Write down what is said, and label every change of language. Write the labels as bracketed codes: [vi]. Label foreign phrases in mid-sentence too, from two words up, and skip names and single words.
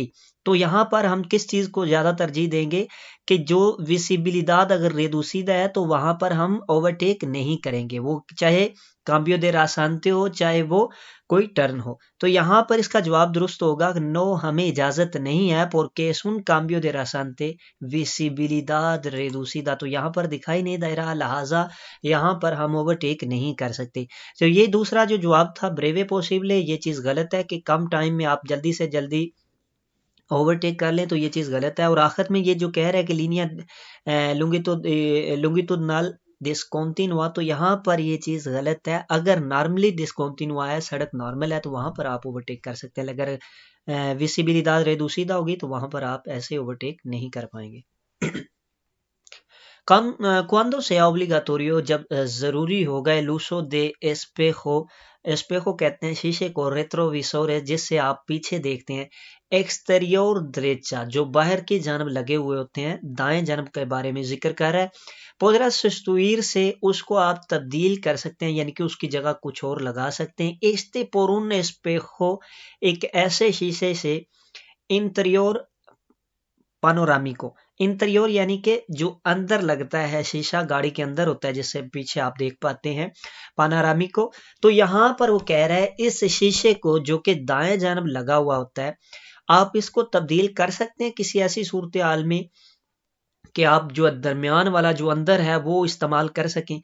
[ur] تو یہاں پر ہم کس چیز کو زیادہ ترجیح دیں گے کہ جو ویسیبیلیداد اگر ریدوسیدا ہے تو وہاں پر ہم اوورٹیک نہیں کریں گے، وہ چاہے [es] cambio de rasante [ur] ہو چاہے وہ کوئی ٹرن ہو۔ تو یہاں پر اس کا جواب درست ہوگا کہ نو ہمیں اجازت نہیں ہے [es] porque es un cambio de rasante visibilidad reducida، [ur] تو یہاں پر دکھائی نہیں دے رہا لہٰذا یہاں پر ہم اوورٹیک نہیں کر سکتے۔ تو یہ دوسرا جو جواب تھا [es] breve posible, [ur] یہ چیز غلط ہے کہ کم ٹائم میں آپ جلدی سے جلدی اوورٹیک کر لیں، تو یہ چیز غلط ہے۔ اور آخر میں یہ جو کہہ رہا ہے کہ [es] línea longitudinal discontinua, [ur] تو یہاں پر یہ چیز غلط ہے۔ اگر نارملی ڈسکنٹینوا ہے، سڑک نارمل ہے، تو وہاں پر آپ اوورٹیک کر سکتے ہیں، اگر [es] visibilidad reducida [ur] ہوگی تو وہاں پر آپ ایسے اوورٹیک نہیں کر پائیں گے۔ [es] cuando sea obligatorio، [ur] جب ضروری ہوگا [es] el uso de espejo، [ur] اسپیخو کہتے ہیں شیشے کو، ریٹروویسور ہے جس سے آپ پیچھے دیکھتے ہیں، [es] exterior derecha [ur] جو باہر کی جانب لگے ہوئے ہوتے ہیں، دائیں جانب کے بارے میں ذکر کر رہا ہے۔ [es] podrá sustituirse [ur] اس کو آپ تبدیل کر سکتے ہیں، یعنی کہ اس کی جگہ کچھ اور لگا سکتے ہیں۔ [es] este por un espejo، [ur] ایک ایسے شیشے سے، [es] interior panorámico, [ur] انٹریور یعنی کہ جو اندر لگتا ہے، شیشہ گاڑی کے اندر ہوتا ہے جس سے پیچھے آپ دیکھ پاتے ہیں، پانورامیکو۔ تو یہاں پر وہ کہہ رہا ہے اس شیشے کو جو کہ دائیں جانب لگا ہوا ہوتا ہے، آپ اس کو تبدیل کر سکتے ہیں کسی ایسی صورتحال میں کہ آپ جو درمیان والا جو اندر ہے وہ استعمال کر سکیں۔